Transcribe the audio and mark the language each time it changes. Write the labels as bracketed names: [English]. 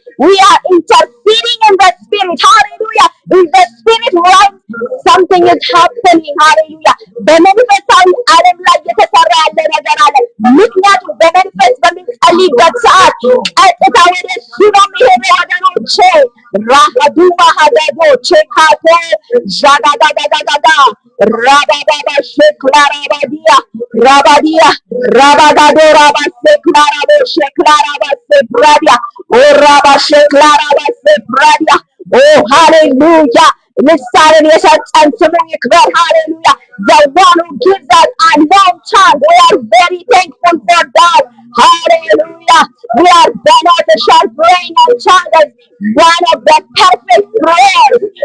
[English] We are interceding in the spirit. Hallelujah. In the spirit realm, something is happening. Hallelujah. [Amharic] በመንፈሳዊ ዓለም ላይ የተሰራ ያለ ነገር አለ። ምክንያቱም በመንፈስ በምንጸልይበት ሰዓት ቀጥታ ወደ እሱ ነው የሚሄደው ወገኖቼ። ራሃዱ ማሃዳዶ ቼካቶ ዣጋጋጋጋጋ ራባባባ ሼክላ ራባዲያ ራባዲያ ራባጋዶ ራባ ሴክላ ራቦ ሼክላ ራባ ሴፕራዲያ ኦ ራባ ሼክላ ራባ ሴፕራዲያ ኦ ሃሌሉያ። ልሳንን የሰጠን ስሙ ይክበር። ሃሌሉያ። [English] The one who gives us a long tongue. We are very thankful for God. Hallelujah. We are beneficial praying on tongue as one of the perfect prayers.